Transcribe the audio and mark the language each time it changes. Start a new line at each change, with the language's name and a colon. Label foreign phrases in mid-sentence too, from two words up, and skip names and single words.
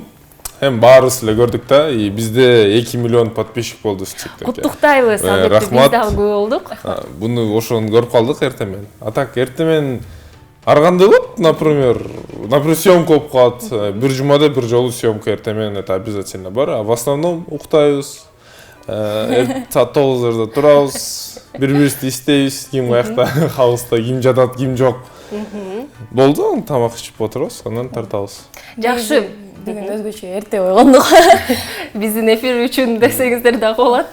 Kyrgyz: Hem баарыбыз эле көрдүк да, бизде 2 миллион подписчик болду TikTok'та. Куттуктайбыз, албетте биз дагы көп болдук. Буну ошону көрүп калдык эртемен. А так эртемен ар кандай болот, например, съемка болуп калат. Бир жумада бир жолу съемка эртемен
Russian: это обязательно
Kyrgyz: бар,
Russian: а в основном
Kyrgyz: уктайбыз. Саат 9:00 турабыз, бири-бирибизди издейбиз, ким каякта, хауста, ким жатат, ким жок. Болду, тамак ичип отурабыз, анан тартабыз. Жакшы. Бүгүн өзгөчө эрте ойгондук. Биздин эфир үчүн десеңиздер дагы болот.